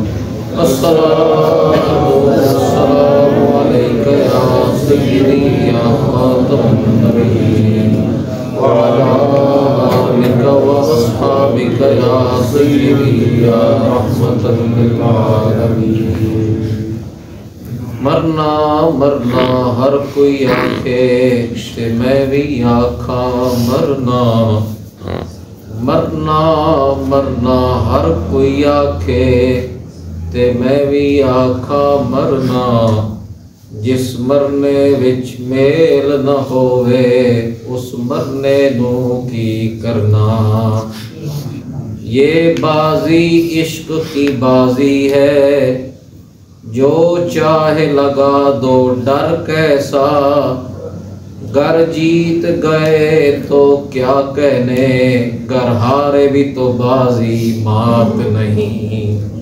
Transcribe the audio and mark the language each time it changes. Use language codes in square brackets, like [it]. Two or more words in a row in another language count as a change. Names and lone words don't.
[ar] الصلاة والسلام عليك يا سيدي يا خاتم النبيين وعلى آلك وأصحابك يا سيدي يا رحمة للعالمين. [pa] مرنا مرنا ہر کوئی آکھے تے میں بھی آکھاں مرنا. مرنا مرنا ہر کوئی آکھے تے میں بھی آکھاں مرنا. جس مرنے وچ میل نہ ہووے اس مرنے نو کی کرنا. [ur] یہ بازی عشق کی بازی ہے جو چاہے لگا دو ڈر کیسا. گر جیت گئے تو کیا کہنے گر ہارے بھی تو بازی مات نہیں.